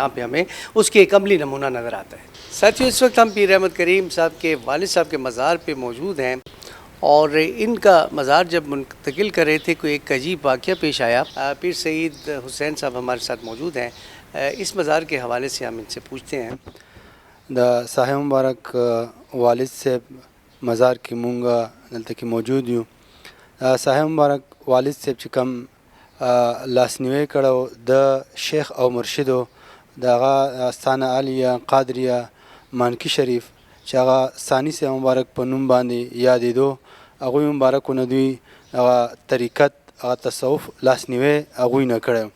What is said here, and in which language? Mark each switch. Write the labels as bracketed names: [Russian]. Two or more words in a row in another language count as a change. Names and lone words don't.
[Urdu] یہاں پہ ہمیں اس کی ایک عملی نمونہ نظر آتا ہے. ساتھیوں، اس وقت ہم پیر احمد کریم صاحب کے والد صاحب کے مزار پہ موجود ہیں اور ان کا مزار جب منتقل کر رہے تھے کوئی ایک عجیب واقعہ پیش آیا. پیر سعید حسین صاحب ہمارے ساتھ موجود ہیں. اس مزار کے حوالے سے ہم ان سے پوچھتے ہیں. [Pashto] د صاحب مبارک والد صاحب مزار کې مونږ دلته کې موجود یو. صاحب مبارک والد صاحب چې کوم لاسنیوی کړو د شیخ او مرشدو دغه استانه عالیه قادریه مانکی شریف چې هغه ثانی صاحب مبارک په نوم باندې یادېدو، هغوی مبارکونه دوی هغه طریقت هغه تصوف لاسنیوی هغوی نه کړی.